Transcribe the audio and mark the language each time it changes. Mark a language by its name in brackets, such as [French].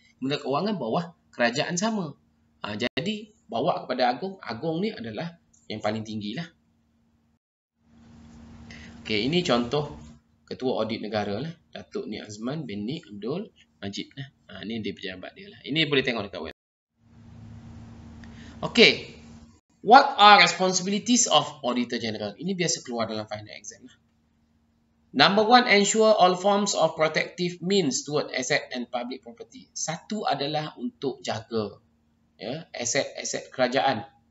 [Malay] Kementerian Kewangan bawah kerajaan sama. Jadi bawa kepada agung. Agung ni adalah yang paling tinggi lah. Okey, ini contoh Ketua Audit Negara lah. Datuk Ni Azman bin Ni Abdul Majid lah. Ini dia pejabat dia lah. Ini boleh tengok dekat web. Okey. [English] What are responsibilities of Auditor General? [Malay] Ini biasa keluar dalam final exam lah. [English] Number 1, ensure all forms of protective means toward asset and public property. [Malay] Satu adalah untuk jaga aset-aset kerajaan.